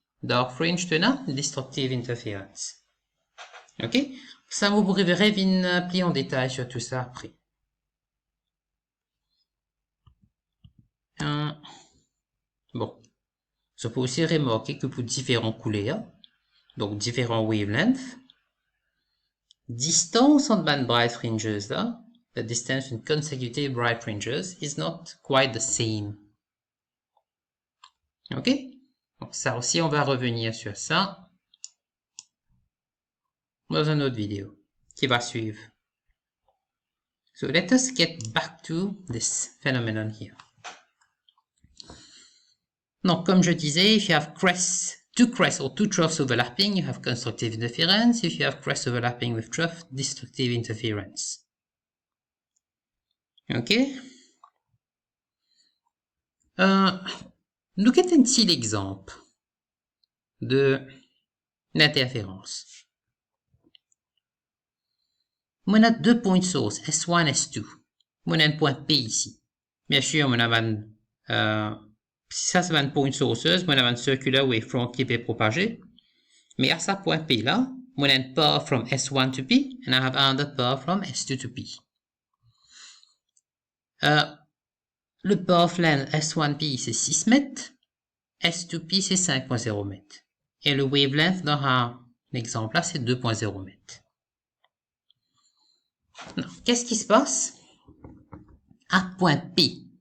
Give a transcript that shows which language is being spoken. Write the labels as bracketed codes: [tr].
[fr] Dark fringe, tu as destructive interference. OK? Ça, vous pourrez revenir plus en détail sur tout ça après. Bon. Ça peut aussi remarquer que pour différents couleurs, donc différents wavelengths, distance entre band bright fringes là, [en] the distance in consecutive bright fringes is not quite the same. [fr] OK? Donc ça aussi, on va revenir sur ça dans une autre vidéo qui va suivre. [en] So let us get back to this phenomenon here. [fr] Donc, comme je disais, [en] if you have two crests or two troughs overlapping, you have constructive interference. If you have crests overlapping with trough, destructive interference. Okay? Look at [fr] un petit exemple d'interférence. On a deux points de source, S1, S2. On a un point P ici. Bien sûr, on a ça c'est un point de source, on a un circular wavefront qui peut propager. Mais à ce point P là, on a [en] un path from S1 to P, and I have another path from S2 to P. [fr] Le path length S1P c'est 6 mètres, S2P c'est 5.0 mètres. Et le wavelength dans l'exemple là c'est 2.0 mètres. Qu'est-ce qui se passe à point P?